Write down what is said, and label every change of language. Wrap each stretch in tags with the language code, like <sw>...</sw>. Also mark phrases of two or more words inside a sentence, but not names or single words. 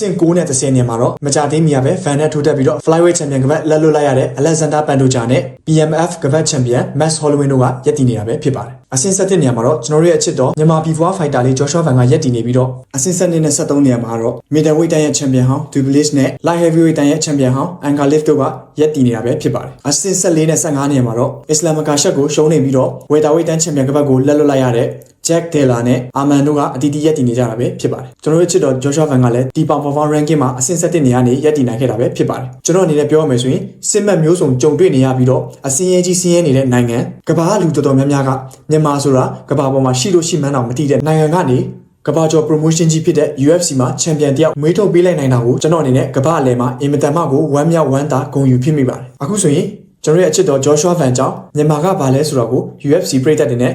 <my>င့်9နဲ့10နေရာမှာတော့မကြသေးမီကပဲ Van နဲ့ထိုးတက်ပြီးတော့</my> <en>flyweight champion</en> <my>ကပတ်လက်လွတ်လိုက်ရတဲ့ Alexander Pantoja နဲ့ BMF ကပတ် champion Max Holloway တို့ကရပ် တည်နေတာပဲဖြစ်ပါတယ်အဆင့်7နေရာမှာတော့ကျွန်တော်တို့ရဲ့အချစ်တော်မြန်မာပြည်ဖွား fighter လေး Joshua Van ကရပ်တည်နေပြီးတော့အဆင့်7နဲ့73နေရာမှာတော့ middleweight တန်းရဲ့ champion ဟောင်း Dubois နဲ့ light heavyweight တန်းရဲ့ champion ဟောင်း Ankalaev တို့ကရပ်တည်နေတာပဲဖြစ်ပါတယ်အဆင့်14နဲ့15နေရာမှာတော့ Islam Makhachev ကိုရှုံးနေပြီးတော့ welterweight တန်း champion ကပတ်ကိုလက်လွတ်လိုက်ရတဲ့ Jack Della နဲ့ Arman တို့ကအတီးတီးရပ်တည်နေကြတာပဲဖြစ်ပါတယ်ကျွန်တော်တို့ချစ်တော် Joshua Van ကလည်းဒီ</my> <en>Pound for Pound ranking</en> <my>မှာအဆင့်7နေရာနေရပ်တည်နိုင်ခဲ့တာပဲဖြစ်ပါတယ်ကျွန်တော်အနေနဲ့ပြောရမယ်ဆိုရင်စစ်မှတ်မျိုးစုံကြုံတွေ့နေရပြီးတော့အစင်းရဲကြီးစင်းရဲနေတဲ့နိုင်ငံကမ္ဘာလူတော်တော်များများကမြန်မာဆိုတာကမ္ဘာပေါ်မှာရှိလို့ရှိမှန်းတော့မသိတဲ့နိုင်ငံကနေကမ္ဘာကျော် promotion ကြီးဖြစ်တဲ့ UFC မှာ champion တယောက်မွေးထုတ်ပေးလိုက်နိုင်တာကိုကျွန်တော်အနေနဲ့ကမ္ဘာအလယ်မှာအင်မတန်မှကိုဝမ်းမြောက်ဝမ်းသာဂုဏ်ယူဖြစ်မိပါတယ်အခုဆိုရင်ကျွန်တော်ရဲ့အချစ်တော် Joshua Van ကြောင့်မြန်မာကဘာလဲဆိုတော့ကို UFC ပရိသတ်တွေနဲ့</my>